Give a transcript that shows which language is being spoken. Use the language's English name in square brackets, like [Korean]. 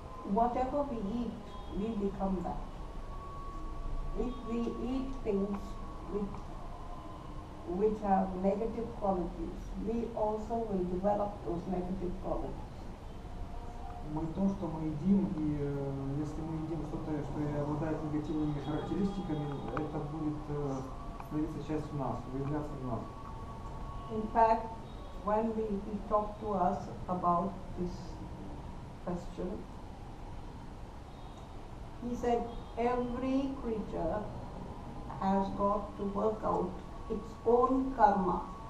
[English] Whatever we eat, we become that. If we eat things which have negative qualities, we also will develop those negative qualities. [Russian] Мы то, что мы едим, и если мы едим что-то, что обладает негативными характеристиками, это будет становиться частью нас, выявляться в нас. [English] In fact, when he talked to us about this question, he said every creature has got to work out its own karma.